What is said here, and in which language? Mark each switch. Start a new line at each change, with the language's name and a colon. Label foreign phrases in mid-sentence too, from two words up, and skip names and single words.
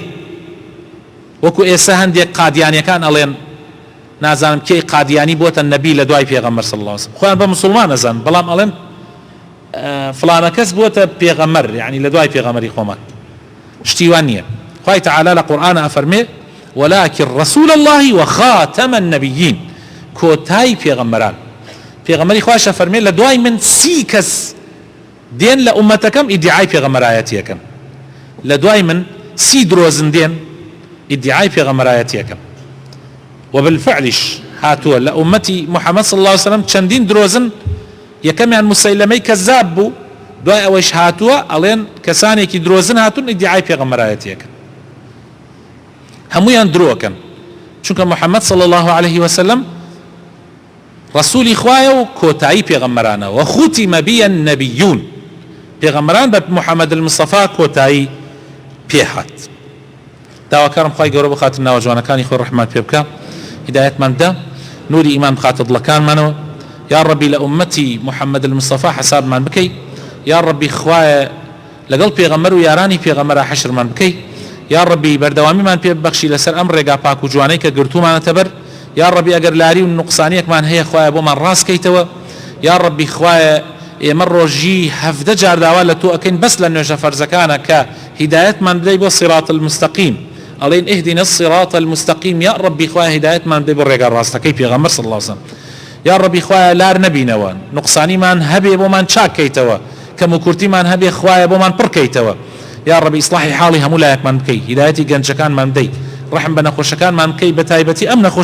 Central Kurdish: وەکو ئێستا هەندێک قادیانیەکان ئەڵێن نازانم کێی قادیانی بۆتە نەبی لە دوای پێغەمبەر
Arabic: صلی الله عليه وسلم،
Central Kurdish: خۆیان بە موسڵمان ئەزان، بەڵام ئەڵێن فلانە کەس بۆتە پێغەمبەر، يعني لە دوای پێغەمبەری خۆمان. شتیوان نییە. خوای تعالی لە قورئان ئەفەرمێ
Arabic: ولكن رسول الله وخاتم النبيين،
Central Kurdish: کۆتایی پێغەمبەران. پێغەمبەری خواشە فەرمێ لە دوای من 30 کەس دێن لە ئومەتەکەم ئیدعای پێغەمبەرایەتیەکەن، لە دوای من 30 درۆزن دێن ئیدعای پێغەمبەرایەتیەکەن. وبالفعلش هاتووە لە ئومەتی محەممەد
Arabic: صلی الله عليه وسلم
Central Kurdish: چەندین درۆزن. یەکەمیان مسەیلەمەی کەزاب بوو، دوای ئەوەش هاتووە ئەڵێن کەسانێکی درۆزن هاتون ئیدعای پێغەمبەرایەتیەکەن. هەمویان درۆکەن، چونکە محەممەد
Arabic: صلی الله عليه وسلم
Central Kurdish: ڕەسوولی خوایە و کۆتایی پێغەمبەرانە.
Arabic: وختم بي النبيون،
Central Kurdish: پێغەمبەران بە محەممەد المستەفا کۆتایی پێهات. داواکارم خوای گەورە بخاتن ناوە جوانەکانی خۆی ڕەحمەت پێ بکە، هیدایەتمان بدە، نوری ئیمان بخاتە دڵەکانمانەوە.
Arabic: یا ڕەبی
Central Kurdish: لە ئومەتی محەممەد المستەفا حسابمان بکەی.
Arabic: یا ڕەبی
Central Kurdish: خوایە لەگەڵ پێغەمبەر و یارانی پێغەمبەرە حەشرمان بکەی.
Arabic: یا ڕەبی
Central Kurdish: بەردەوامیمان پێ ببەخشی لەسەر ئەم ڕێگا پاک و جوانەی کە گرتومانەتە بەر.
Arabic: یا ڕەبی
Central Kurdish: ئەگەر لاری و نوقسانیەکمان هەیە خوایە بۆمان ڕاستکەیتەوە.
Arabic: یا ڕەبی
Central Kurdish: خوایە ئێمە ڕۆژی 17 جار داوا لە تۆ ئەکەین بەس لە نوێژە فەرزەکانە کە هیدایەتمان بدەی بۆ
Arabic: صراط المستەقیم،
Central Kurdish: ئەڵێن
Arabic: اهدنا الصراط المستقيم يا ربي
Central Kurdish: خوای هدایەتمان بدەی بۆ ڕێگا ڕاستەکەی پێغەمبەر
Arabic: صلی الله عليه وسلم یا ربی
Central Kurdish: خوایە لار نەبینەوە نقصانیمان هەبێ بۆمان چاکەیتەوە کەم و کورتیمان هەبێ خوایە بۆمان پڕکەیتەوە
Arabic: یا ربی
Central Kurdish: ئیسلاحی حاڵی هەموو لایەکمان بکەی هیدایەتی گەنجەکانمان بدەی ڕحم بە نەخۆشەکانمان بکەی بە تایبەتی ئەم نەخۆشانەی